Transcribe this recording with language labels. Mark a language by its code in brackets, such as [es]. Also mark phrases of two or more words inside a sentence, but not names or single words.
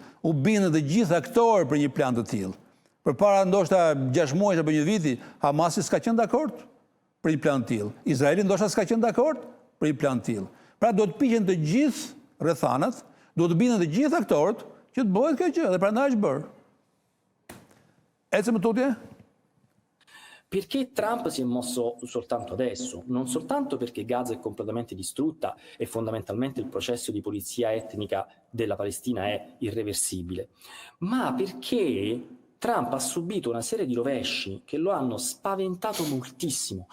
[sq] U bindën të gjithë aktorë për një plan të tillë. Përpara ndoshta 6 muaj apo një viti, Hamasi s'ka qenë dakord për një plan të tillë. Izraeli ndoshta s'ka qenë dakord për një plan të tillë. Pra do të piqen të gjithë rrethanat, do të bindën të gjithë aktorët që të bëhet kjo gjë, dhe prandaj është bërë. Ecim tutje? [it] Perché Trump si è mosso soltanto adesso? Non soltanto perché Gaza è completamente distrutta e fondamentalmente il processo di pulizia etnica della Palestina è irreversibile, ma perché Trump ha subito una serie di rovesci che lo hanno spaventato moltissimo.